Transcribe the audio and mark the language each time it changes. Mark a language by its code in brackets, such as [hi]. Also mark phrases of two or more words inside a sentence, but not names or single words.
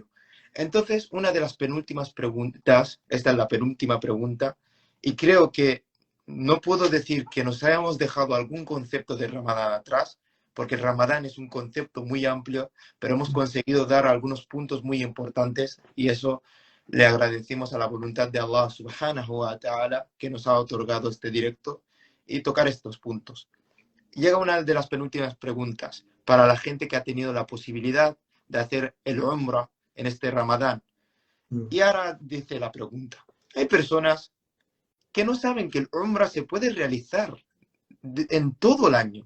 [es] Entonces, una de las penúltimas preguntas, esta es la penúltima pregunta, y creo que no puedo decir que nos hayamos dejado algún concepto de Ramadán atrás, porque el Ramadán es un concepto muy amplio, pero hemos conseguido dar algunos puntos muy importantes y eso le agradecemos a la voluntad de Allah [ar] سبحانه وتعالى [es] que nos ha otorgado este directo y tocar estos puntos. Llega una de las penúltimas preguntas para la gente que ha tenido la posibilidad de hacer el Umrah en este Ramadán. Y ahora dice la pregunta, hay personas que no saben que el Umrah se puede realizar en todo el año.